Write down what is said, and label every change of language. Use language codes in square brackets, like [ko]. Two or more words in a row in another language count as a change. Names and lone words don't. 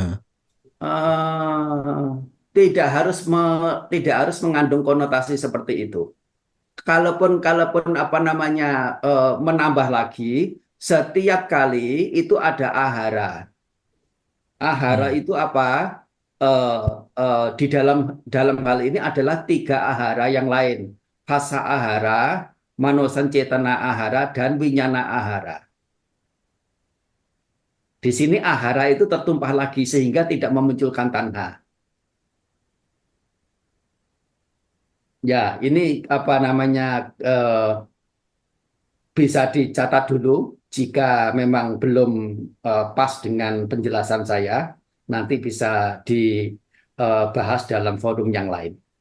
[id] Eh, tidak harus mengandung konotasi seperti itu. Kalaupun apa namanya menambah lagi, setiap kali itu ada ahara. Ahara Hmm. itu apa? Eh, di dalam hal ini adalah tiga ahara yang lain. [pi] Phasa ahara, manosancetana ahara, dan winyana ahara. [id] Di sini ahara itu tertumpah lagi sehingga tidak memunculkan tanha. Ya, ini apa namanya bisa dicatat dulu jika memang belum pas dengan penjelasan saya, nanti bisa dibahas dalam forum yang lain.